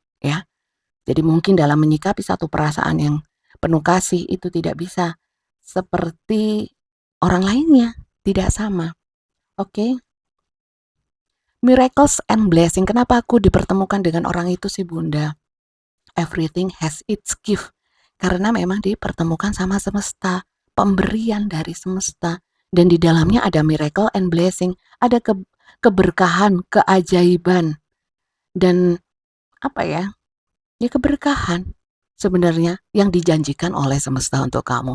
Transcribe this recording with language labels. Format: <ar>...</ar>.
<id>Ya, jadi mungkin dalam menyikapi satu perasaan yang penuh kasih itu tidak bisa seperti orang lainnya, tidak sama. Oke?</id> <en>Miracles and blessing.</en> <id>Kenapa aku dipertemukan dengan orang itu sih, Bunda?</id> <en>Everything has its gift.</en> <id>Karena memang dipertemukan sama semesta, pemberian dari semesta. Dan di dalamnya ada</id> <en>miracle and blessing,</en> <id>ada keberkahan, keajaiban, dan apa ya? Ya keberkahan sebenarnya yang dijanjikan oleh semesta untuk kamu.</id>